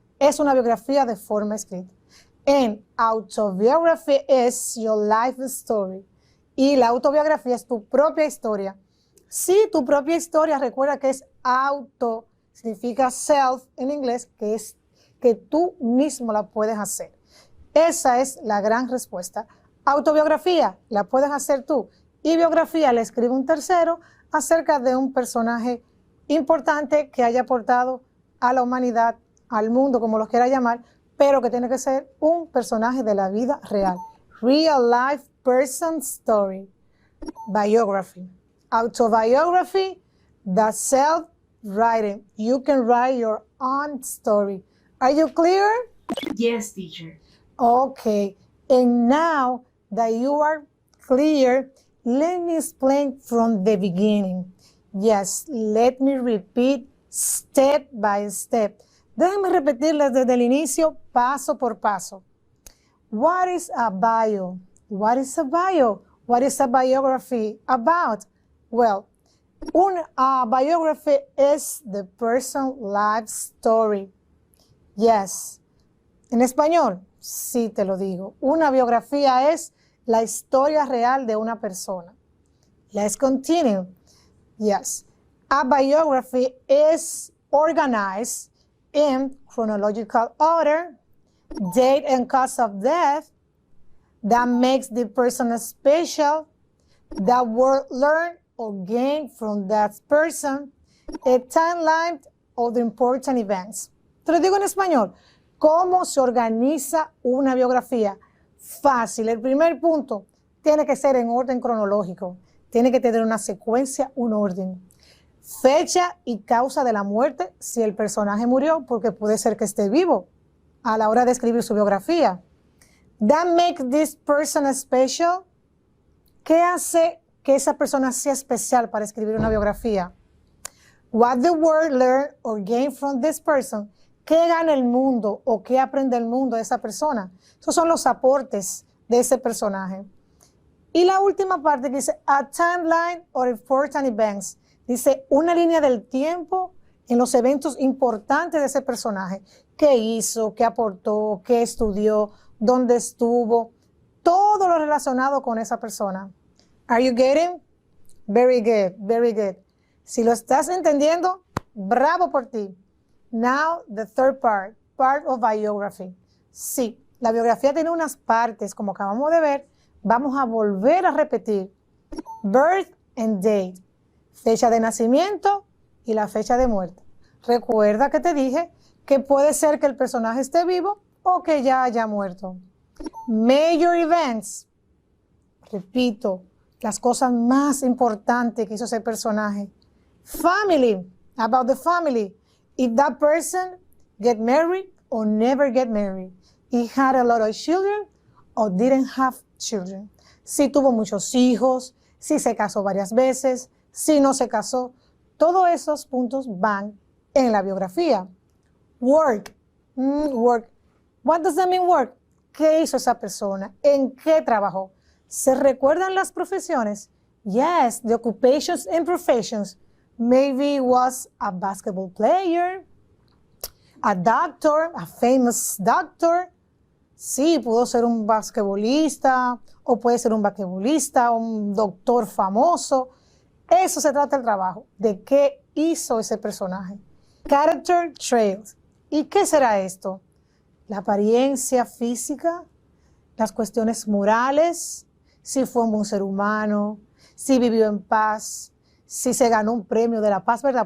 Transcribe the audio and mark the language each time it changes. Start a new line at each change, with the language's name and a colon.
Spanish: Es una biografía de forma escrita.
English: And autobiography is your life story.
Spanish: Y la autobiografía es tu propia historia. Sí, tu propia historia, recuerda que es auto, significa self en inglés, que es que tú mismo la puedes hacer. Esa es la gran respuesta. Autobiografía la puedes hacer tú, y biografía la escribe un tercero acerca de un personaje importante que haya aportado a la humanidad, al mundo, como lo quiera llamar, pero que tiene que ser un personaje de la vida real.
English: Real life person story. Biography. Autobiography, the self-writing. You can write your own story. Are you clear? Yes, teacher. Okay. And now that you are clear, let me explain from the beginning. Yes, let me repeat step by step.
Spanish: Déjame repetirles desde el inicio, paso por paso.
English: What is a bio? What is a bio? What is a biography about? Well, a biography is the person's life story.
Spanish: Yes. En español, sí te lo digo. Una biografía es la historia real de una persona.
English: Let's continue. Yes. A biography is organized in chronological order, date and cause of death, that makes the person special, that word learned or gained from that person, a timeline of the important events.
Spanish: Te lo digo en español. ¿Cómo se organiza una biografía? Fácil. El primer punto tiene que ser en orden cronológico. Tiene que tener una secuencia, un orden. Fecha y causa de la muerte, si el personaje murió, porque puede ser que esté vivo a la hora de escribir su biografía.
English: That makes this person special.
Spanish: ¿Qué hace que esa persona sea especial para escribir una biografía?
English: What the world learn or gain from this person.
Spanish: ¿Qué gana el mundo o qué aprende el mundo de esa persona? Esos son los aportes de ese personaje. Y la última parte que dice,
English: a timeline or important events.
Spanish: Dice, una línea del tiempo en los eventos importantes de ese personaje. ¿Qué hizo? ¿Qué aportó? ¿Qué estudió? ¿Dónde estuvo? Todo lo relacionado con esa persona.
English: Are you getting? Very good, very good.
Spanish: Si lo estás entendiendo, bravo por ti.
English: Now, the third part of biography.
Spanish: Sí, la biografía tiene unas partes, como acabamos de ver. Vamos a volver a repetir.
English: Birth and date.
Spanish: Fecha de nacimiento y la fecha de muerte. Recuerda que te dije que puede ser que el personaje esté vivo o que ya haya muerto.
English: Major events.
Spanish: Repito, las cosas más importantes que hizo ese personaje.
English: Family. About the family. If that person get married or never get married. He had a lot of children or didn't have children.
Spanish: Si tuvo muchos hijos, si se casó varias veces, si no se casó. Todos esos puntos van en la biografía.
English: Work. Work. What does that mean work?
Spanish: ¿Qué hizo esa persona? ¿En qué trabajó? ¿Se recuerdan las profesiones?
English: Yes, the occupations and professions. Maybe he was a basketball player, a doctor, a famous doctor.
Spanish: Sí, pudo ser un basquetbolista, o puede ser un basquetbolista, un doctor famoso. Eso se trata el trabajo, de qué hizo ese personaje.
English: Character traits.
Spanish: ¿Y qué será esto? La apariencia física, las cuestiones morales, si fue un buen ser humano, si vivió en paz, si se ganó un premio de la paz, ¿verdad?